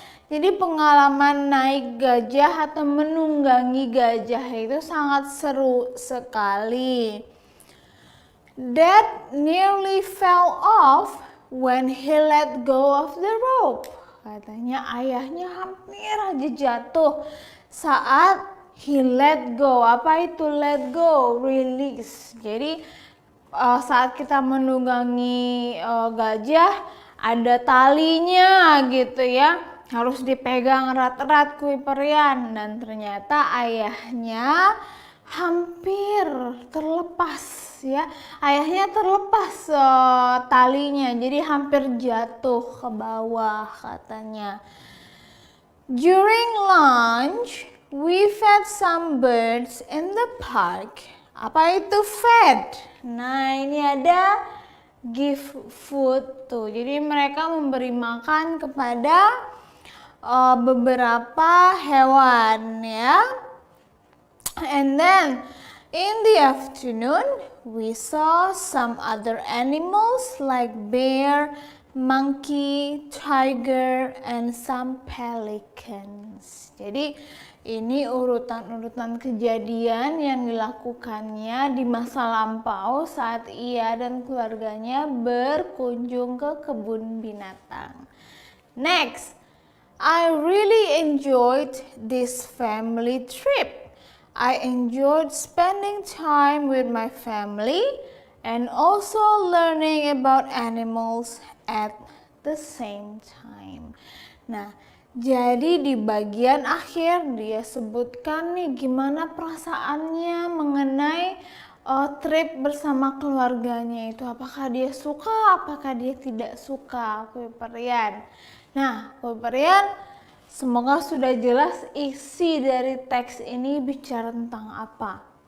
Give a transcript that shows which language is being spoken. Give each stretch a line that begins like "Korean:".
Indonesian: Jadi pengalaman naik gajah atau menunggangi gajah itu sangat seru sekali.
English: Dad nearly fell off when he let go of the rope.
Indonesian: Katanya ayahnya hampir aja jatuh saat
English: he let go.
Indonesian: Apa itu let go? Release. Jadi saat kita menunggangi gajah ada talinya gitu ya. Harus dipegang erat-erat, Kuiperian. Dan ternyata ayahnya hampir terlepas ya. Ayahnya terlepas talinya, jadi hampir jatuh ke bawah katanya.
English: During lunch, we fed some birds in the park.
Indonesian: Apa itu fed? Nah, ini ada
English: give food
Indonesian: tuh. Jadi mereka memberi makan kepada beberapa hewan ya.
English: And then in the afternoon we saw some other animals like bear, monkey, tiger, and some pelicans.
Indonesian: Jadi ini urutan-urutan kejadian yang dilakukannya di masa lampau saat ia dan keluarganya berkunjung ke kebun binatang.
English: Next, I really enjoyed this family trip. I enjoyed spending time with my family and also learning about animals at the same time.
Indonesian: Nah, jadi di bagian akhir dia sebutkan nih gimana perasaannya mengenai trip bersama keluarganya itu. Apakah dia suka, apakah dia tidak suka, Kuiperian. Nah, Kuiperian, semoga sudah jelas isi dari teks ini bicara tentang apa.